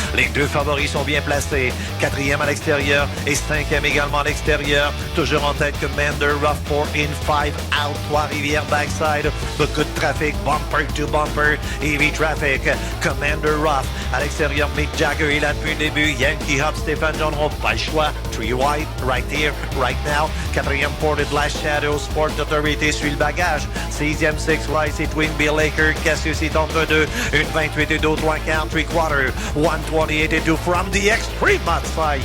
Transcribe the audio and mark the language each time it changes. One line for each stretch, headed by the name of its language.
French: Les deux favoris sont bien placés. Quatrième à l'extérieur et cinquième également à l'extérieur. Toujours en tête Commander Ruff,
English: 4 in, 5 out.
French: Trois-Rivières backside. Beaucoup de trafic,
English: bumper to bumper. Heavy traffic.
French: Commander Ruff à l'extérieur. Mick Jagger, il a depuis le début. Yankee Hop, Stéphane Gendron, pas le choix.
English: 3 wide, right here, right now.
French: Quatrième Ported Last Shadow, Sport Authority suit le bagage. Sixième Six Lights et Twin Bill Laker. Cassius est entre deux. Une 28-2, 3 quarts,
English: 3 quarters. 128-2 from the extreme outside.